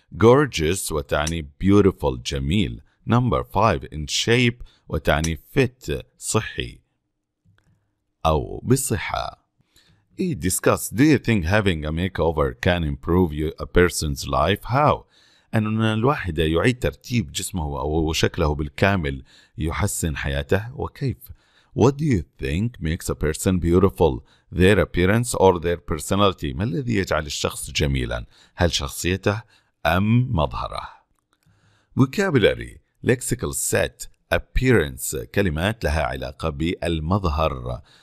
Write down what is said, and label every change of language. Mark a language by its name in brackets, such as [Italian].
[Arabic] Gorgeous وتعني beautiful جميل. [English] 5. In shape [Arabic] وتعني fit صحي أو بصحة. [English] Discuss. Do you think having a makeover can improve a person's life? How? [Arabic] أن الواحد يعيد ترتيب جسمه أو شكله بالكامل يحسن حياته. وكيف؟ [English] What do you think makes a person beautiful? Their appearance or their personality? [Arabic] ما الذي يجعل الشخص جميلا؟ هل شخصيته أم مظهره؟ Vocabulary. [English] Lexical set. Appearance. [Arabic] كلمات لها علاقة بالمظهر.